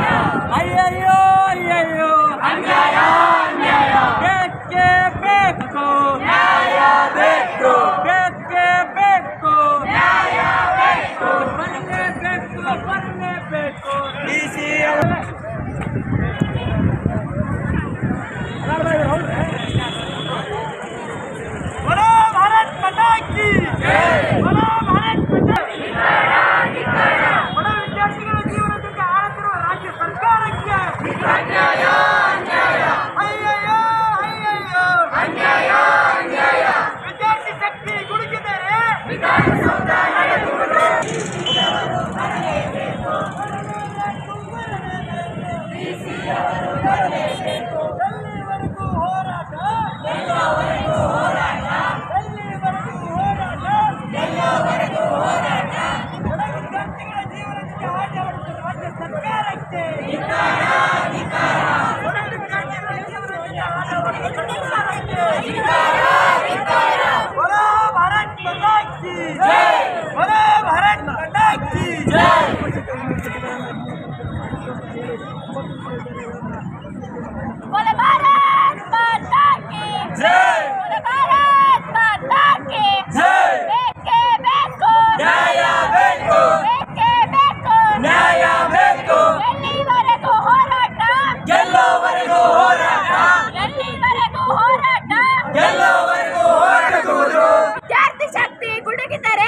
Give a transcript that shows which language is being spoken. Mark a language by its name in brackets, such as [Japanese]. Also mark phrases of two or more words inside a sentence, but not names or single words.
[Kannada] ಅಯ್ಯಯ್ಯೋ ಅಯ್ಯಯ್ಯೋ ಅನ್ಯಾಯ ಅನ್ಯಾಯ. ಬೇಕೇ ಬೇಕು ನ್ಯಾಯ ಬೇಕು. ಬೇಕೇ ಬೇಕು ನ್ಯಾಯ ಬೇಕು. ಬರಲೇಬೇಕು. ಡಿಸಿಯವರು [Hindi] बोलो भारत माता की जय. बोलो भारत माता की जय. [Kannada] ಬಡ ವಿದ್ಯಾರ್ಥಿಗಳ ಜೀವನ ಜೊತೆ ಆಡುತ್ತಿರುವ ರಾಜ್ಯ ಸರ್ಕಾರಕ್ಕೆ ಅನ್ಯಾಯ ಅನ್ಯಾಯ ಅಯ್ಯಯ್ಯೋ ಅಯ್ಯಯ್ಯೋ ಅನ್ಯಾಯ ಅನ್ಯಾಯ. ವಿದ್ಯಾರ್ಥಿ ಶಕ್ತಿ ಗುಡುಗಿದರೆ ವಿಧಾನಸೌಧ ನಡೆದುವುದು. ಎಲ್ಲಿವರೆಗೂ ಹೋರಾಟ ಎಲ್ಲಿವರೆಗೂ ಹೋರಾಟ ಬಡ ವಿದ್ಯಾರ್ಥಿಗಳ ಜೀವನ ಜೊತೆ ಆಟ ಆಡುತ್ತಿರುವ ರಾಜ್ಯ ಸರ್ಕಾರಕ್ಕೆ ಬಡ ವಿದ್ಯಾರ್ಥಿಗಳ ಜೀವನ ಜೊತೆ ಆಟ ಆಡುತ್ತಿರುವ ಸರ್ಕಾರಕ್ಕೆ [Hindi] बोलो भारत माता की जय. बोलो भारत माता की जय. बोले भारत माता की जय. बोले भारत माता की [Kannada] ಜೈ. ಬೇಕೇ ಬೇಕು ನ್ಯಾಯ ಬೇಕು. ಬೇಕೇ ಬೇಕು ನ್ಯಾಯ ಬೇಕು. ಎಲ್ಲಿವರೆಗೂ ಹೋರಾಟ ಗೆಲ್ಲುವವರೆಗೂ ಹೋರಾಟ. ಎಲ್ಲಿವರೆಗೂ ಹೋರಾಟ ಗೆಲ್ಲುವವರೆಗೂ ಹೋರಾಡುವುದು. ವಿದ್ಯಾರ್ಥಿ ಶಕ್ತಿ ಗುಡುಗಿದರೆ